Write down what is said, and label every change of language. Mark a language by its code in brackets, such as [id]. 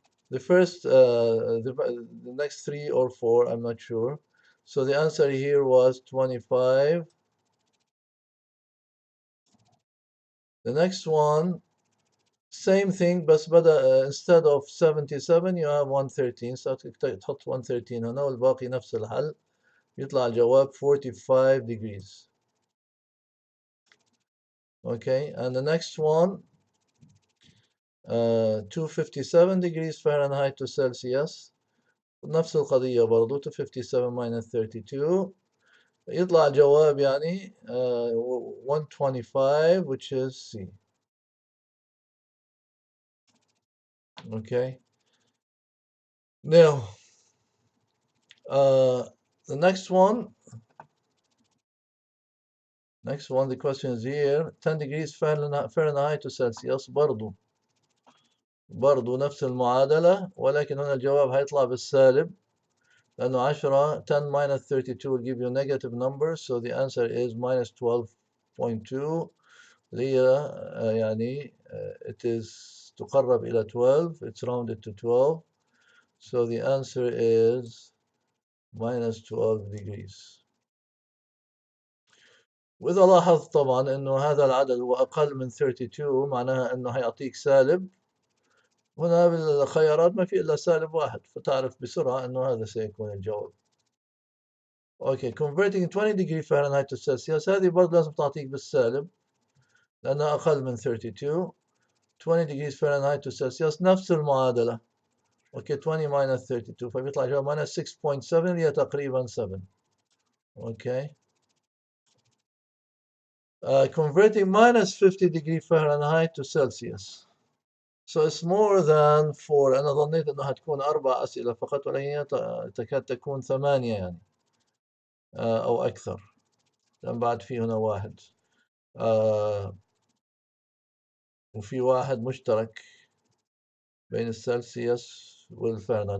[en] The first, the next 3 or 4, I'm not sure. So the answer here was 25. The next one, same thing, [ar] بس بدأ [en] instead of 77 you have 113. [ar] So تحط 113 هنا والباقي نفس الحل، يطلع الجواب 45 degrees. [en] Okay, and the next one, 257 degrees Fahrenheit to Celsius. [ar] نفس القضية برضو 257 minus 32. يطلع الجواب يعني 125, [en] which is C. Okay. Now, the next one, the question is here. 10 degrees Fahrenheit to Celsius [ar] برضو نفس المعادلة، ولكن هنا الجواب هيطلع بالسالب لأنه 10 minus 32 [en] will give you negative numbers. So the answer is minus 12.2. [ar] اللي هي يعني [en] it is [ar] تقرب إلى 12. [en] It's rounded to 12. So the answer is minus 12 degrees. [ar] وإذا لاحظت طبعا إنه هذا العدد هو أقل من 32 معناها إنه هيعطيك سالب. هنا بالخيارات ما في إلا سالب واحد، فتعرف بسرعة إنه هذا سيكون الجواب. أوكي، [en] converting 20 degree Fahrenheit to Celsius [ar] هذه برضه لازم تعطيك بالسالب لأنها أقل من 32. [en] 20 degrees Fahrenheit to Celsius [ar] نفس المعادلة. أوكي، 20 minus 32 فبيطلع جواب minus 6.7 اللي هي تقريبا 7. [en] Okay. Converting minus 50 degree Fahrenheit to Celsius. So it's more than 4. [ar] أنا ظنيت إنه هتكون 4 أسئلة فقط، ولكن هي تكاد تكون 8 يعني، أو أكثر، لأن بعد في هنا واحد، آه، وفي واحد مشترك بين السلسيوس والفahrenheit.